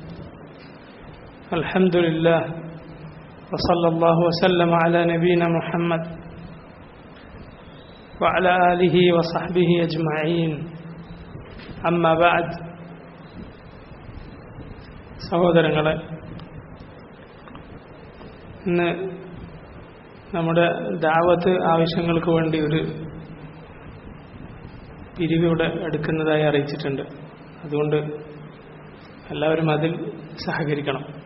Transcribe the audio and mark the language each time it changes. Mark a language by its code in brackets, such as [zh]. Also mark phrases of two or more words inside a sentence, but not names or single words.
[ar] الحمد لله وصلى الله وسلم على نبينا محمد وعلى آله وصحبه أجمعين. أما بعد. [ml] സഹോദരങ്ങളെ, ഇന്ന് നമ്മുടെ ദഅവത്ത് ആവശ്യങ്ങൾക്ക് വേണ്ടി ഒരു പിരിവിവിടെ എടുക്കുന്നതായി അറിയിച്ചിട്ടുണ്ട്. അതുകൊണ്ട് എല്ലാവരും അതിൽ സഹകരിക്കണം.